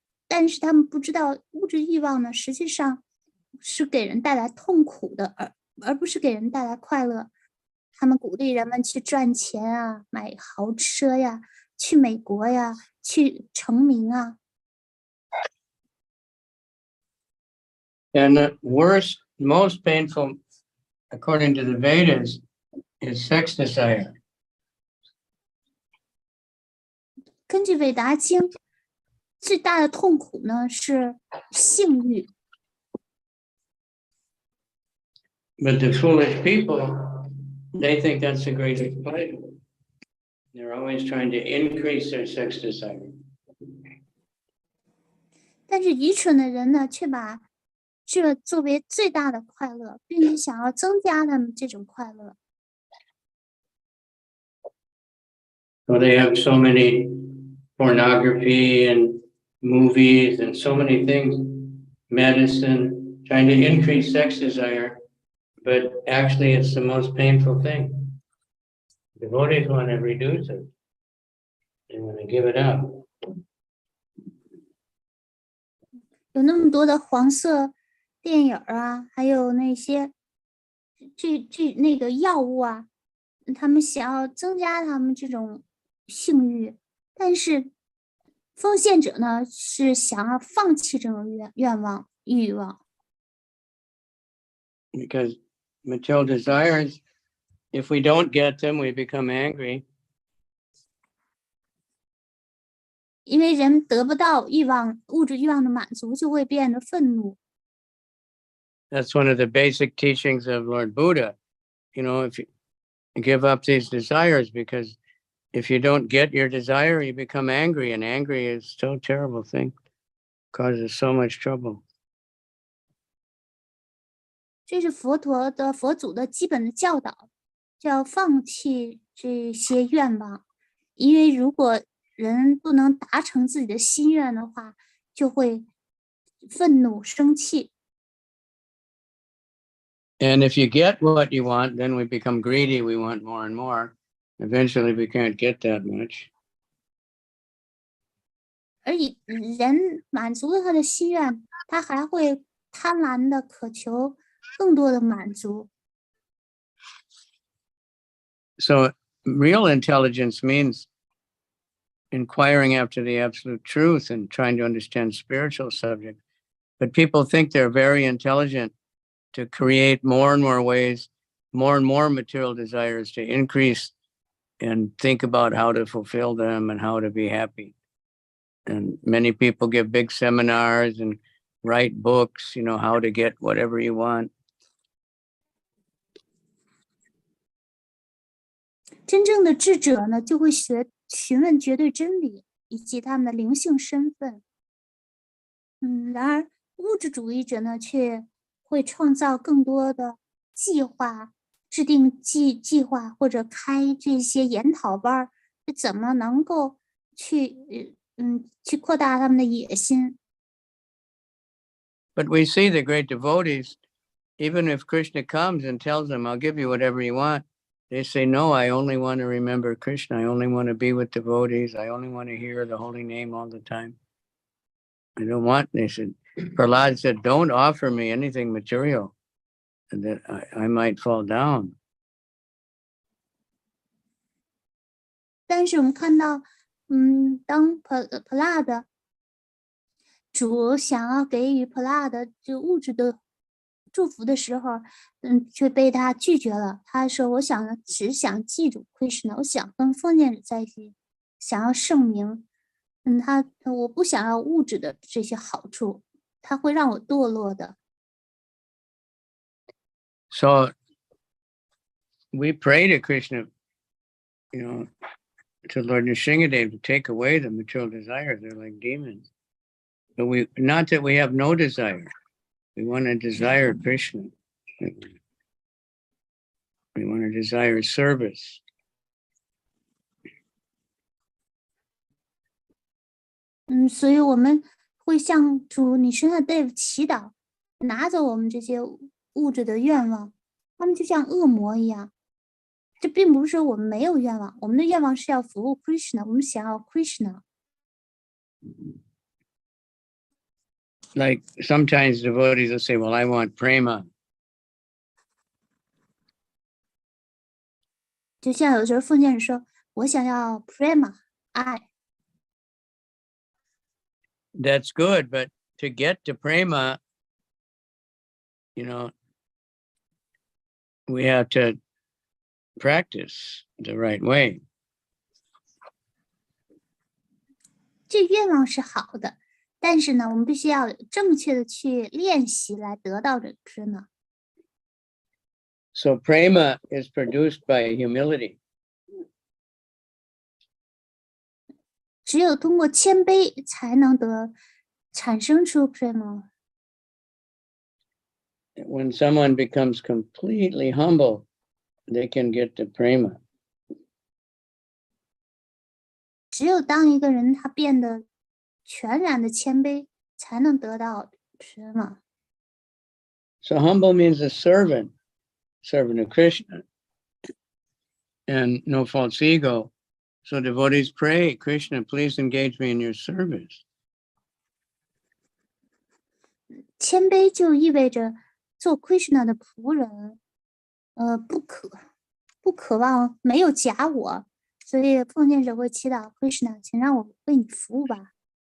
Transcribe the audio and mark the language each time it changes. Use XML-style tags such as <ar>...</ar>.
<zh>但是他们不知道物质欲望呢，实际上是给人带来痛苦的，而不是给人带来快乐。他们鼓励人们去赚钱啊，买豪车呀，去美国呀，去成名啊。</zh> <en>And the worst, most painful, according to the Vedas, is sex desire.</en> <zh>根据韦达经，最大的痛苦呢是性欲。</zh> <en>But the foolish people, they think that's the greatest pleasure. They're always trying to increase their sex desire.</en> <zh>但是愚蠢的人呢，却把这作为最大的快乐，并且想要增加他们这种快乐。</zh> <en>So they have so many pornography and movies and so many things, medicine, trying to increase sex desire, but actually it's the most painful thing. Devotees want to reduce it. They want to give it up.</en> <zh>有那么多的黄色电影啊，还有那些那个药物啊，他们想要增加他们这种性欲，但是奉献者呢是想要放弃这种欲望。</zh> <en>Because material desires, if we don't get them, we become angry.</en> <zh>因为人得不到物质欲望的满足，就会变得愤怒。</zh> <en>That's one of the basic teachings of Lord Buddha. If you give up these desires, because if you don't get your desire, you become angry, and angry is so terrible thing, causes so much trouble.</en> <zh>这是佛祖的基本的教导，叫放弃这些愿望，因为如果人不能达成自己的心愿的话，就会愤怒生气。</zh> <en>And if you get what you want, then we become greedy. We want more and more. Eventually, we can't get that much.</en> <zh>而人满足了他的心愿，他还会贪婪的渴求更多的满足。</zh> <en>So real intelligence means inquiring after the absolute truth and trying to understand spiritual subjects. But people think they're very intelligent to create more and more ways, more and more material desires to increase and think about how to fulfill them and how to be happy. And many people give big seminars and write books, how to get whatever you want.</en> <zh>真正的智者呢，就会询问绝对真理以及他们的灵性身份。然而物质主义者呢，却会创造更多的计划，制定计划或者开这些研讨班，怎么能够去扩大他们的野心。</zh> <en>But we see the great devotees, even if Krishna comes and tells them, I'll give you whatever you want, they say, no, I only want to remember Krishna. I only want to be with devotees. I only want to hear the holy name all the time. I don't want, they said, Prahlad said, don't offer me anything material and that I might fall down.</en> <zh>但是我们看到，当Prahlad主想要给予 Prahlad 这物质的祝福的时候，却被他拒绝了。他说：“我只想记住 Krishna， 我想跟封建者在一起，想要圣名。我不想要物质的这些好处，他会让我堕落的。”</zh> <en>So we pray to Krishna, to Lord Nrsingadev to take away the material desires. They're like demons. But not that we have no desire. We want to desire Krishna. We want to desire service.</en> <zh>所以我们会向主Nrsingadev祈祷，拿走我们这些物质的愿望。他们就像恶魔一样。这并不是说我们没有愿望，我们的愿望是要服务 Krishna， 我们想要 Krishna。</zh> <en>Like sometimes devotees will say, well, I want prema.</en> <zh>就像有时候奉献者说，我想要 prema 爱。</zh> <en>That's good, but to get to prema, we have to practice the right way.</en> <zh>这愿望是好的，但是呢，我们必须要正确的去练习来得到这 prema。</zh> <en>So prema is produced by humility.</en> <zh>只有通过谦卑才能产生出 prema。</zh> <en>When someone becomes completely humble, they can get to prema.</en> <zh>只有当一个人他变得全然的谦卑，才能得到 prema。</zh> <en>So humble means a servant of Krishna, and no false ego. So devotees pray, Krishna, please engage me in your service.</en> <zh>谦卑就意味着做 Krishna 的仆人，不渴望没有假我，所以奉献者会祈祷 Krishna， 请让我为你服务吧。</zh>